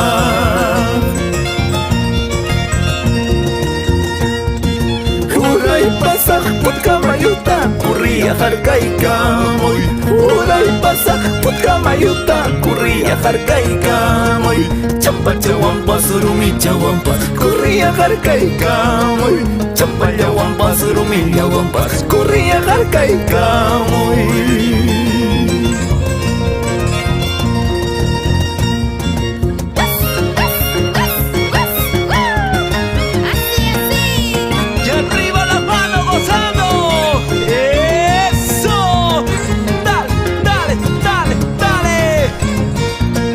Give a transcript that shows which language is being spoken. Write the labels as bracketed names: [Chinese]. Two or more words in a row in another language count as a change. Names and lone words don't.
[Quechua] Uray pasaq putkamayuta kurriya harkaykamuy. Uray pasaq putkamayuta kurriya harkaykamuy. Champachawampas rumillawampas kurriya harkaykamuy. Champallawampas rumillawampas kurriya harkaykamuy. [Spanish] Y arriba las manos gozando. ¡Eso! Dale, dale, dale, dale.